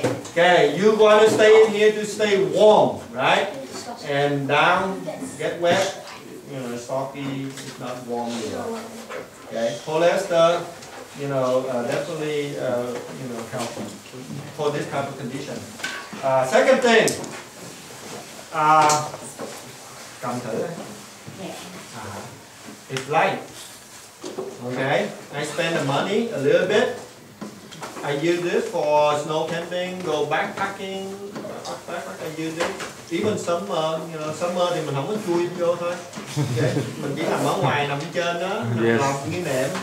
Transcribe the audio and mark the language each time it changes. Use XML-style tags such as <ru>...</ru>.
<en>Okay, you want to stay in here to stay warm, right? And down, get wet. You know, soggy, it's not warm enough. Okay, polyester, you know, definitely, you know, helpful for this type of condition. Second thing,</en> <vi>cầm thử đây.</vi> <en>It's light. Okay, I spend the money a little bit, I use this for snow camping, go backpacking. I use it. Even summer, summer</en> <vi>thì mình không có chui vô thôi. Okay. Mình chỉ nằm ở ngoài, nằm trên đó, nằm lọc như nệm.</vi>